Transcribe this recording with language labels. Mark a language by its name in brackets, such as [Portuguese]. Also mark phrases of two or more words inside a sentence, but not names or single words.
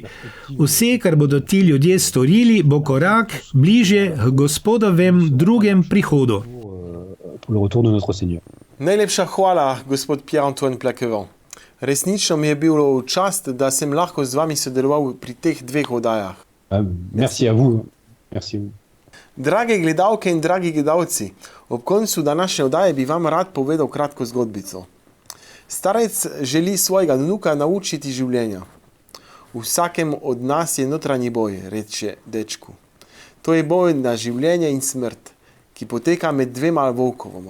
[Slovenian] Vse, kar bodo ti ljudje storili, bo korak bližje k Gospodovem drugem prihodu. Najlepša hvala, gospod Pierre-Antoine Plaquevent. Resnično mi je bilo v čast, da sem lahko z vami sodeloval pri teh dveh oddajah. [French] Merci à vous. Merci. [Slovenian] Drage gledalke in dragi gledalci, ob koncu današnje oddaje bi vam rad povedal kratko zgodbico. Starec želi svojega vnuka naučiti življenja. V vsakem od nas je notranji boj, reče dečku. To je boj na življenje in smrt, ki poteka med dvema volkovoma.